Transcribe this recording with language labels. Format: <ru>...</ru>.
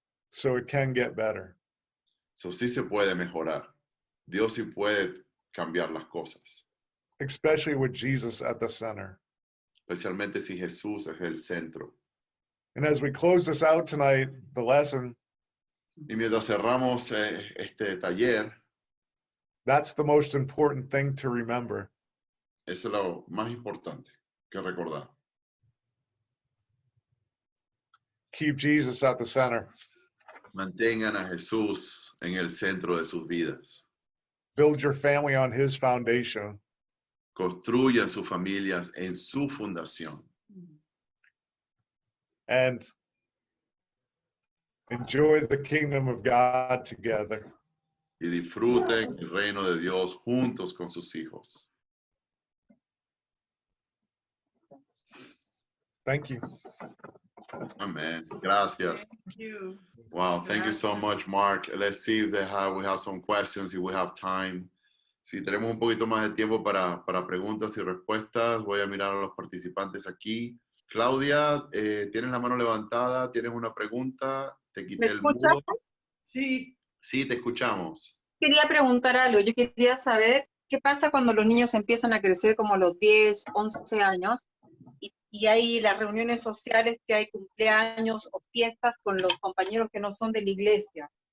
<en>So it can get better.</en> <es>So sí se puede mejorar. Dios sí puede cambiar las cosas.</es> <en>Especially with Jesus at the center.</en> <es>Especialmente si Jesús es el centro.</es> <en>And as we close this out tonight, the lesson.</en> <es>Y mientras cerramos este taller,</es> <en>that's the most important thing to remember.</en> <es>Eso es lo más importante que recordar.</es> <en>keep Jesus at the center.</en> <es>Mantengan a Jesús en el centro de sus vidas.</es> <en>Build your family on his foundation.</en> <es>Construyan sus familias en su fundación.</es> <en>And enjoy the kingdom of God together.</en> <es>Y disfruten el reino de Dios juntos con sus hijos.</es> <en>Thank you.</en> <es>Amén. Gracias.</es> <en>Thank you. Wow, thank you so much, Mark. Let's see if we have some questions, if we have time.</en> <es>Si tenemos un poquito más de tiempo para preguntas y respuestas, voy a mirar a los participantes aquí. Claudia, tienes la mano levantada, tienes una pregunta, te quité el mudo. Sí. Sí, te escuchamos. Quería preguntar algo. Yo quería saber qué pasa cuando los niños empiezan a crecer como a los 10, 11 años y hay las reuniones sociales, que hay cumpleaños o fiestas con los compañeros que no son de la iglesia.</es>